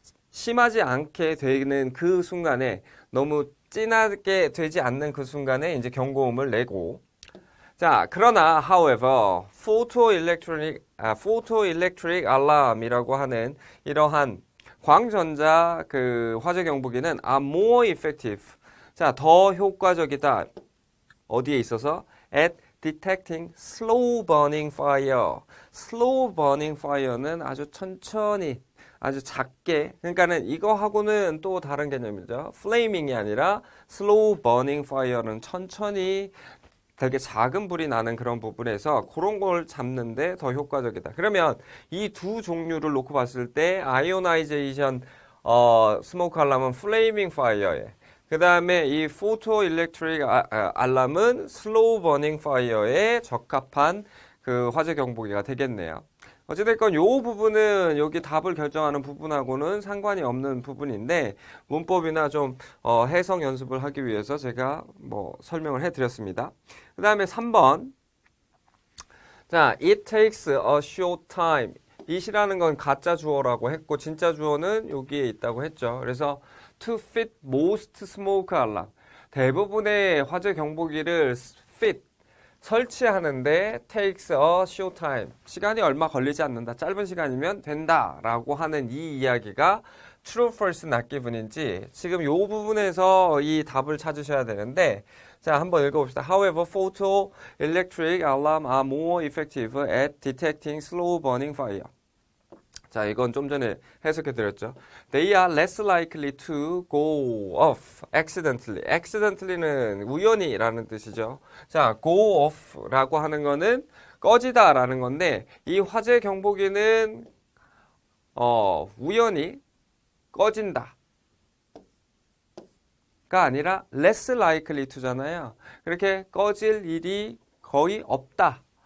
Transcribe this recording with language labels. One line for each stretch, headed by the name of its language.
Korean: 심하지 않게 되는 그 순간에 너무 진하게 되지 않는 그 순간에 이제 경고음을 내고 자, 그러나
English: however photoelectric alarm
Korean: 이라고 하는 이러한 광전자 그 화재 경보기는
English: are more effective.
Korean: 자, 더 효과적이다. 어디에 있어서?
English: at detecting slow burning fire. slow burning fire
Korean: 는 아주 천천히 아주 작게 그러니까는 이거하고는 또 다른 개념이죠. flaming이 아니라
English: slow burning fire
Korean: 는 천천히 되게 작은 불이 나는 그런 부분에서 그런 걸 잡는데 더 효과적이다. 그러면 이 두 종류를 놓고 봤을 때 아이오나이제이션 스모크 알람은 플레이밍 파이어에 그 다음에 이 포토 일렉트릭 알람은 슬로우 버닝 파이어에 적합한 그 화재 경보기가 되겠네요. 어찌됐건 요 부분은 여기 답을 결정하는 부분하고는 상관이 없는 부분인데 문법이나 좀 해석 연습을 하기 위해서 제가 뭐 설명을 해드렸습니다. 그 다음에 3번 자,
English: it takes a short time
Korean: it이라는 건 가짜 주어라고 했고 진짜 주어는 여기에 있다고 했죠. 그래서
English: to fit most smoke alarm
Korean: 대부분의 화재 경보기를 fit 설치하는데
English: takes a short time.
Korean: 시간이 얼마 걸리지 않는다. 짧은 시간이면 된다라고 하는 이 이야기가 true, false, not given인지 지금 이 부분에서 이 답을 찾으셔야 되는데 자, 한번 읽어봅시다.
English: However, photoelectric alarm are more effective at detecting slow burning fire.
Korean: 자, 이건 좀 전에 해석해 드렸죠.
English: They are less likely to go off accidentally.
Korean: accidentally는 우연히라는 뜻이죠. 자,
English: go off
Korean: 라고 하는 거는 꺼지다라는 건데 이 화재 경보기는 우연히 꺼진다. 가 아니라
English: less likely to
Korean: 잖아요. 그렇게 꺼질 일이 거의 없다.